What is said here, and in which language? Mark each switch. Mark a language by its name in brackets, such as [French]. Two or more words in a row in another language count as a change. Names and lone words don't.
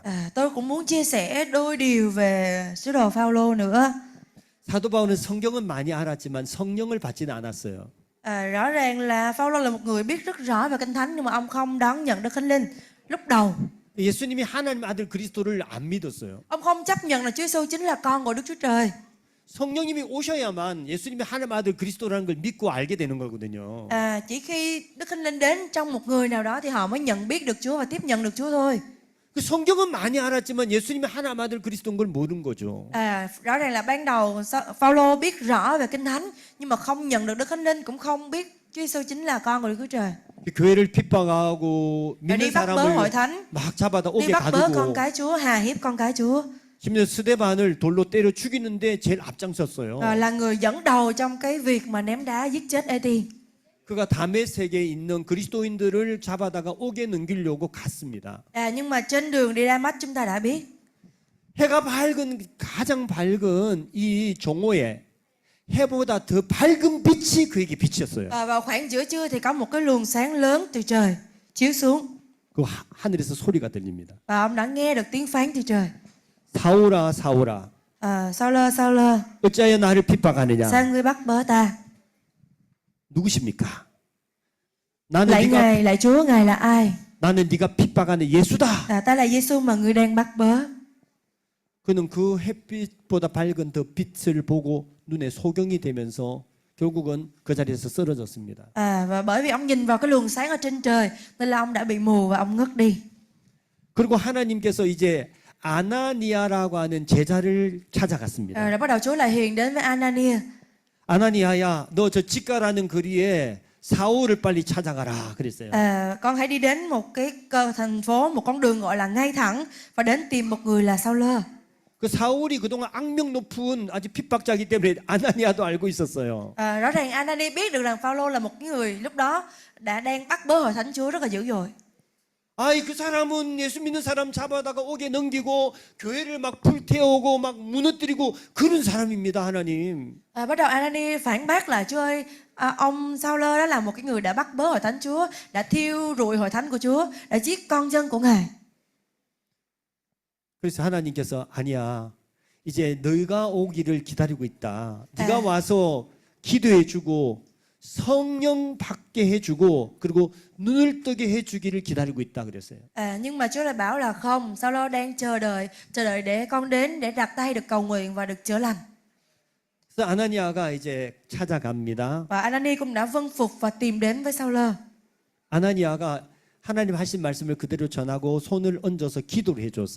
[Vietnamese] Tôi cũng muốn chia sẻ đôi điều về sứ đồ Phaolô nữa. [Korean] 사도 바울은 성경은 많이 알았지만 성령을 받지는 않았어요. [Vietnamese] Rõ ràng là Phaolô là một người biết rất rõ về kinh thánh nhưng mà ông không đón nhận được Thánh Linh lúc đầu. [Korean] 예수님이 하나님 아들 그리스도를 안 믿었어요. [Vietnamese] Ông không chấp nhận là Chúa Giêsu chính là con của Đức Chúa Trời. [Korean] 성령님이 오셔야만 예수님이 하나님 아들 그리스도라는 걸 믿고 알게 되는 거거든요. [Vietnamese] Chỉ khi Đức Thánh Linh đến trong một người nào đó thì họ mới nhận biết được Chúa và tiếp nhận được Chúa thôi. [Korean] 그 성경은 많이 알았지만 예수님이 하나님 아들 그리스도인 걸 모르는 거죠. [Vietnamese] Rõ ràng là ban đầu Phaolô biết rõ về kinh thánh nhưng mà không nhận được Đức Thánh Linh, cũng không biết Chúa Giêsu chính là con của Đức Chúa Trời. [Korean] 교회를 핍박하고 [Vietnamese] Đi [Korean] 믿는 [Vietnamese] bắt bớ hội [Korean] 사람을 [Vietnamese] thánh, [Korean] 막 잡아다 [Vietnamese] đi [Korean] 옥에 [Vietnamese] bắt bớ con [Korean] 가두고 [Vietnamese] cái Chúa, hà hiếp con cái Chúa. [Korean] 심지어 스데반을 돌로 때려 죽이는데 제일 앞장섰어요. [Vietnamese] Là người dẫn đầu trong cái việc mà ném đá giết chết Ê-ti. [Korean] 그가 다메섹에 있는 그리스도인들을 잡아다가 옥에 넘기려고 갔습니다. [Vietnamese] Nhưng mà trên đường đi Đa-mách chúng ta đã biết [Korean] 해가 밝은 가장 밝은 이 종호에 해보다 더 밝은 빛이 그에게 비쳤어요. [Vietnamese] vào khoảng giữa trưa thì có một cái luồng sáng lớn từ trời chiếu xuống [Korean] 그 하늘에서 소리가 들립니다. [Vietnamese] và ông đã nghe được tiếng phán từ trời. [Korean] 사울아 사울아 [Vietnamese] Sao-lơ [Korean] 어찌하여 나를 핍박하느냐. [Vietnamese] sao ngươi bắt bớ ta? [Korean] 누구십니까? 나는 [Vietnamese] Lạy Ngài, lạy Chúa, Ngài là ai? [Korean] 나는 네가 핍박하는 예수다. [Vietnamese] Ta là Giêsu mà ngươi đang bắt bớ. [Korean] 그는 그 햇빛보다 밝은 더 빛을 보고 눈에 소경이 되면서 결국은 그 자리에서 쓰러졌습니다. [Vietnamese] Và bởi vì ông nhìn vào cái luồng sáng ở trên trời nên là ông đã bị mù và ông ngất đi. [Korean] 그리고 하나님께서 이제 아나니아라고 하는 제자를 찾아갔습니다. [Vietnamese] Rồi bắt đầu Chúa lại hiền đến với Anania. [Korean] 아나니아야, 너 저 직가라는 거리에 사울을 빨리 찾아가라 그랬어요. [Vietnamese] Con hãy đi đến một cái thành phố, một con đường gọi là ngay thẳng và đến tìm một người là Sao-lơ. [Korean] 그 사울이 그동안 악명 높은 아주 핍박자이기 때문에 아나니아도 알고 있었어요. [Vietnamese] Rõ ràng Anania biết được rằng Phaolô là một người lúc đó đang bắt bớ hội thánh Chúa rất là dữ dội. [Korean] 아이 그 사람은 예수 믿는 사람 잡아다가 옥에 넘기고 교회를 막 불태우고 막 무너뜨리고 그런 사람입니다, 하나님. [Vietnamese] Bắt đầu Anania phản bác là Chúa ơi, ông Sao-lơ đó là một cái người đã bắt bớ hội thánh Chúa, đã thiêu rụi hội thánh của Chúa, đã giết con dân của Ngài. [Korean] 그래서 하나님께서 아니야, 이제 너희가 오기를 기다리고 있다. 네가 와서 기도해주고 성령 받게 해주고 그리고 눈을 뜨게 해주기를 기다리고 있다 그랬어요. [Vietnamese] Nhưng mà Chúa lại bảo là không, Sao-lơ đang chờ đợi để con đến để đặt tay được cầu nguyện và được chữa lành. [Korean] 그래서 아나니아가 이제 찾아갑니다. [Vietnamese] Và Anania cũng đã vâng phục và tìm đến với Sao-lơ. [Korean] 아나니아가 하나님 하신 말씀을 그대로 전하고 손을 얹어서 기도를 해줬어요.